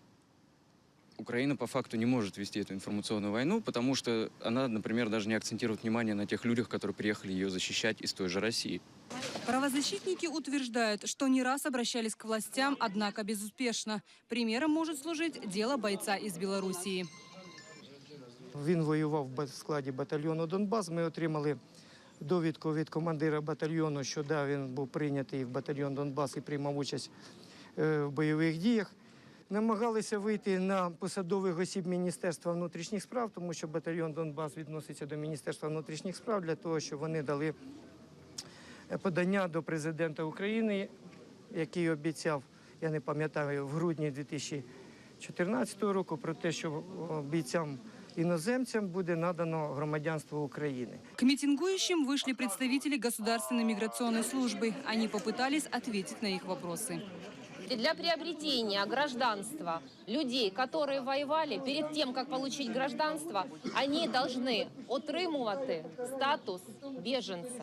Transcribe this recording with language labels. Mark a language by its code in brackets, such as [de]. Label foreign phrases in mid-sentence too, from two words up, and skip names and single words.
[ru] Но Украина по факту не может вести эту информационную войну, потому что она, например, даже не акцентирует внимание на тех людях, которые приехали ее защищать из той же России. Правозащитники утверждают, что не раз обращались к властям, однако безуспешно. Примером может служить дело бойца из Белоруссии. [uk] Він воював в складі батальйону «Донбас». Ми отримали довідку від командира батальйону, що да, він був прийнятий в батальйон «Донбас» і приймав участь в бойових діях. Намагалися вийти на посадових осіб Міністерства внутрішніх справ, тому що батальйон «Донбас» відноситься до Міністерства внутрішніх справ, для того, щоб вони дали подання до президента України, який обіцяв, я не пам'ятаю, в грудні 2014 року, про те, що бійцям-іноземцям буде надано громадянство України. [ru] К митингующим вышли представители Государственной миграционной службы. Они попытались ответить на их вопросы. Для приобретения гражданства людей, которые воевали, перед тем, как получить гражданство, они должны отримувати статус беженца.